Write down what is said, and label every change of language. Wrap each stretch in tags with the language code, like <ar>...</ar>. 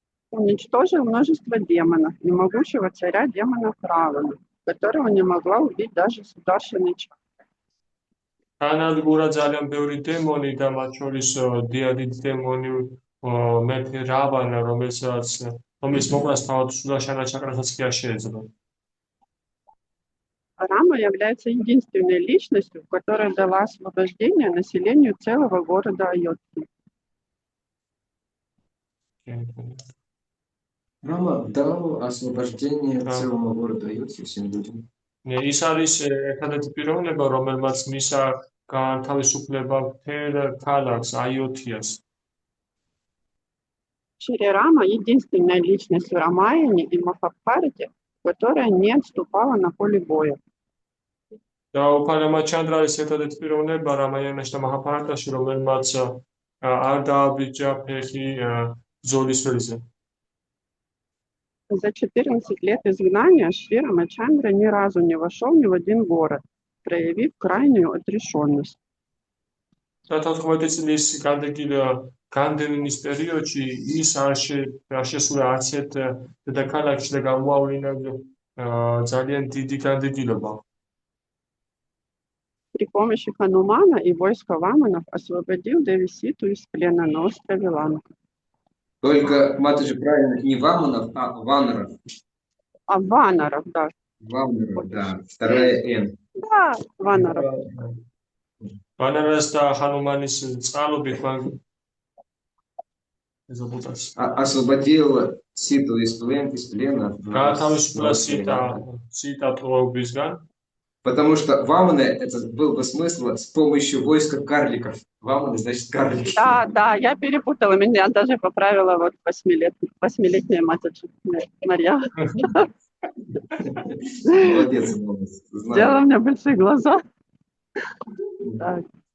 <ru>Уничтожил множество демонов и могучего царя демонов Равана, которого не могла убить даже Сударшана Чакра.</ru> <ka>განადგურა ძალიან ბევრი დემონი და მათ შორის დიადი დემონი მეფე რავანა, რომელიც მოკვლას თავად Сударшана Чакраსაც კი არ შეეძლო.</ka> <ru>Рама является единственной личностью, которая дала освобождение населению целого города Айодхи. Рама дал освобождение целому городу Айодхи всем людям.</ru> <ka>ის არის ერთადერთი პიროვნება, რომელმაც მისცა განთავისუფლება მთელ ქალაქს აიოთიას.</ka> <ru>Шри Рама — единственная личность в Рамаяне и Махабхарате, которая не отступала на поле боя.</ru> <ka>და უფალი რამაჩანდრა არის ერთადერთი პიროვნება რამაიანაში და მაჰაბჰარატაში, რომელმაც არ დააბიჯა ფეხი ბრძოლის ველზე.</ka> <ru>За 14 лет изгнания Шри Рамачандра ни разу не вошел ни в один город, проявив крайнюю отрешенность.</ru> <ka>და 14 წლის განდევნის პერიოდში ის არ შესულა არც ერთ დედაქალაქში და გამოავლინა ძალიან დიდი განდეგილობა.</ka> <ru>при помощи Ханумана и войска Ваманов освободил Девиситу из плена на острове Ланка. Только, Матаджи, правильно, не Ваманов, а Ванеров. А Ванаров, да. Ванеров, да. Вторая Н. Да, Ванаров.</ru> <ka>ვანარას და ხანუმანის წყალობით მან ეზობუტას.</ka> <ru>Освободил Ситу из плена.</ru> <ka>გაათავისუფლა სიტა ტყვეობისგან.</ka> <ru>Потому что Ваманы, это был бы смысл с помощью войска карликов. Ваманы, значит, карлики. Да, я перепутала. Меня даже поправила вот 8-летняя Матаджи Марья. Молодец. Сделала мне большие глаза. Так.</ru>